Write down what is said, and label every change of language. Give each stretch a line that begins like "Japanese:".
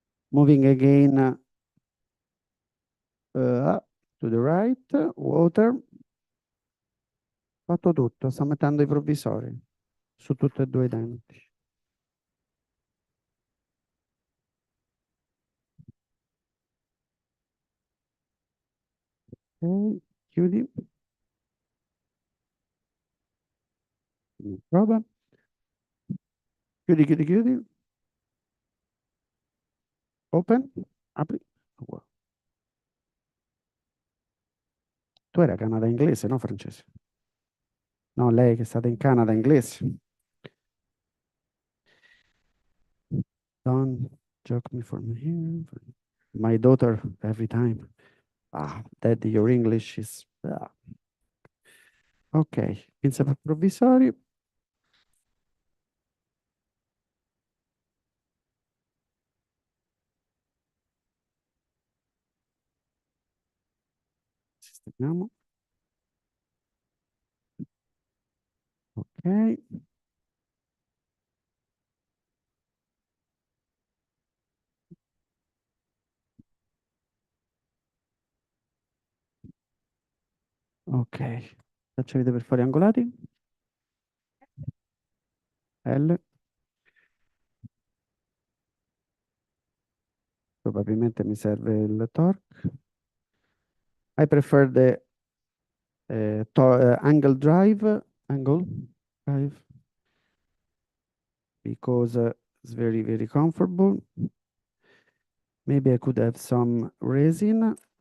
English: Moving again to the right, water.
Italian: Fatto tutto, sto mettendo i provvisori su tutti e due i denti. Ok, chiudi. Prova. Chiudi, chiudi, chiudi.
English: Open.
Italian: Apri.
English: Wow.
Italian: Tu era Canada inglese, no francese? No, lei che è stata in Canada inglese.
English: Don't joke me from here. My daughter every time. Ah, Daddy, your English is... Ah.
Italian: Ok, pinza per provvisori. Sistemiamo. Ok. Ok. Faccio vedere per fare angolati. L. Probabilmente mi serve il torque.
English: I prefer the angle drive, because it's very, very comfortable. Maybe I could have some resin.